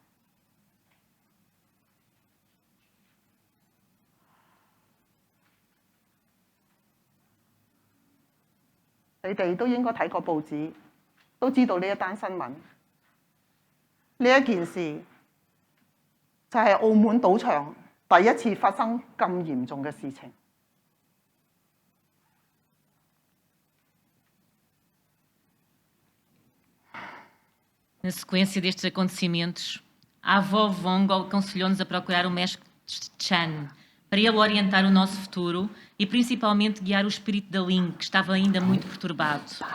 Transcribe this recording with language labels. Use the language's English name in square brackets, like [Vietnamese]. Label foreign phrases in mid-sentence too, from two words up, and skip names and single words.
[Cantonese] 你哋都應該睇過報紙，都知道呢一單新聞。呢一件事就係澳門賭場第一次發生咁嚴重嘅事情。 [Portuguese] Na sequência destes acontecimentos, a avó Vongo aconselhou-nos a procurar o mestre Chan para ele orientar o nosso futuro e principalmente guiar o espírito da Ling, que estava ainda muito perturbado.